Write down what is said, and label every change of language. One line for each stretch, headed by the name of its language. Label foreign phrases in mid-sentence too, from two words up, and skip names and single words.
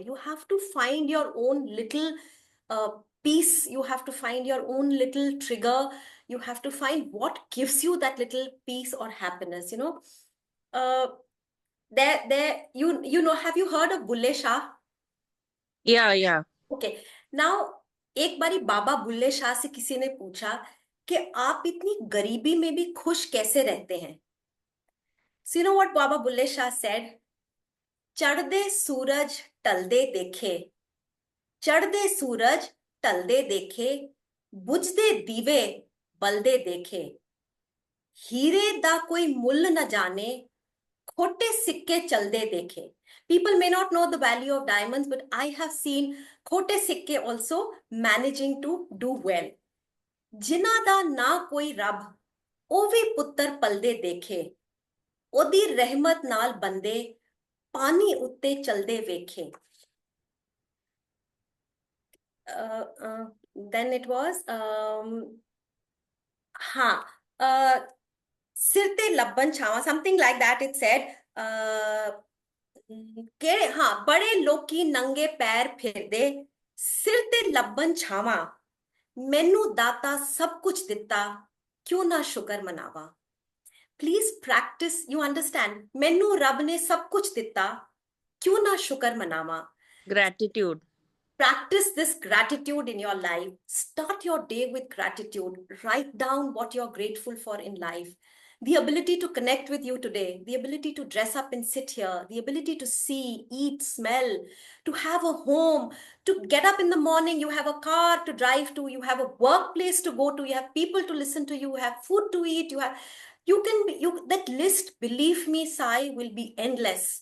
English: You have to find your own little peace. You have to find your own little trigger. You have to find what gives you that little peace or happiness, Uh, have you heard of Bulle Shah? Yeah. Okay. Now,
Hindi: एक बारी बाबा बुल्ले शाह से किसी ने पूछा कि आप इतनी गरीबी में भी खुश कैसे रहते हैं?
English: So you know what Baba Bulle Shah said?
Punjabi: ਚੜ੍ਹਦੇ ਸੂਰਜ ਢਲਦੇ ਦੇਖੇ, ਚੜ੍ਹਦੇ ਸੂਰਜ ਢਲਦੇ ਦੇਖੇ, ਬੁਝਦੇ ਦੀਵੇ ਬਲਦੇ ਦੇਖੇ, ਹੀਰੇ ਦਾ ਕੋਈ ਮੁੱਲ ਨਾ ਜਾਣੇ, ਖੋਟੇ ਸਿੱਕੇ ਚਲਦੇ ਦੇਖੇ.
English: People may not know the value of diamonds, but I have seen
Punjabi: ਖੋਟੇ ਸਿੱਕੇ
English: also managing to do well.
Punjabi: ਜਿਨ੍ਹਾਂ ਦਾ ਨਾ ਕੋਈ ਰੱਬ, ਓਵੇ ਪੁੱਤਰ ਪਲਦੇ ਦੇਖੇ, ਓਦੀ ਰਹਿਮਤ ਨਾਲ ਬੰਦੇ, ਪਾਣੀ ਉੱਤੇ ਚਲਦੇ ਵੇਖੇ.
English: Then it was,
Punjabi: ਸਿਰਤੇ ਲੱਭਣ ਛਾਵਾਂ,
English: something like that it said.
Punjabi: ਬੜੇ ਲੋਕੀ ਨੰਗੇ ਪੈਰ ਫਿਰਦੇ, ਸਿਰ ਤੇ ਲੱਭਣ ਛਾਵਾਂ, ਮੈਨੂੰ ਦਾਤਾ ਸਭ ਕੁਝ ਦਿੱਤਾ, ਕਿਉਂ ਨਾ ਸ਼ੁਕਰ ਮਨਾਵਾਂ.
English: Please practice, you understand,
Punjabi: ਮੈਨੂੰ ਰੱਬ ਨੇ ਸਭ ਕੁਝ ਦਿੱਤਾ, ਕਿਉਂ ਨਾ ਸ਼ੁਕਰ ਮਨਾਵਾਂ.
English: Gratitude. Practice this gratitude in your life. Start your day with gratitude. Write down what you're grateful for in life. The ability to connect with you today, the ability to dress up and sit here, the ability to see, eat, smell, to have a home, to get up in the morning, you have a car to drive to, you have a workplace to go to, you have people to listen to, you have food to eat, that list, believe me, Sai, will be endless.